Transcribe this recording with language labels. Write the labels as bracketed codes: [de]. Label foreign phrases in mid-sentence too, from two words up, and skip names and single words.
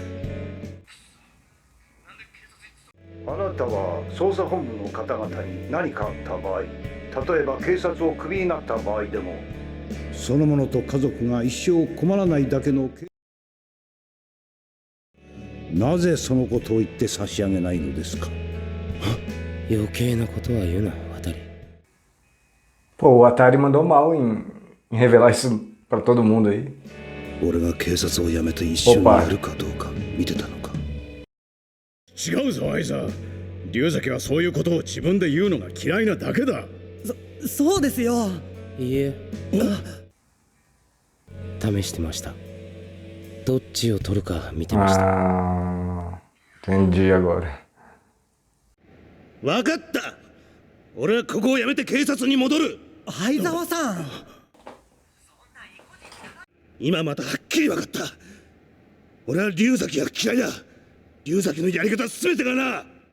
[ja] あなたは捜査本部の方々に何かあった場合、例えば警察をクビになった場合でも、その者と家族が一生困らないだけの。なぜそのことを言って差し上げないのですか？余計なことは言うな、渡り。 [pt] Pô, o Atari mandou mal em revelar isso pra todo mundo aí. [ja] 俺が警察を辞めて一緒にやるかどうか見てたのか？違うぞアイザー。龍崎はそういうことを自分で言うのが嫌いなだけだ。そうですよ。いいえ、試してました。どっちを取るか見てました。 [pt] Ah, entendi agora. [ja] 分かった。俺はここを辞めて警察に戻る。相沢さん。今またはっきり分かった。俺は龍崎が嫌いだ。龍崎のやり方全てがな。